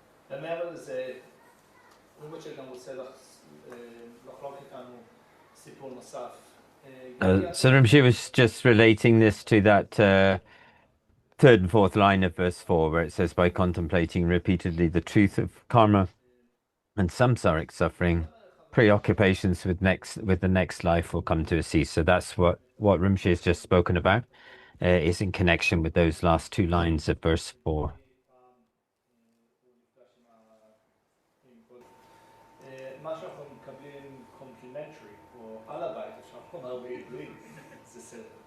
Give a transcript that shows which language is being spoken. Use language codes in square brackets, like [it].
[he] למעבר לזה, rinpoche גם רוצה לחלוק איתנו סיפור נוסף. [en] So Rinpoche was just relating this to that third and fourth line of verse 4, where it says, by contemplating repeatedly the truth of karma and samsaric suffering, preoccupations with the next life will come to a cease. So that's what Rinpoche has just spoken about, is in connection with those last two lines of verse 4. [he] מה שאנחנו מקבלים קומפלימנטרי, או על הבית, אפשר לומר בעברית, זה סדר.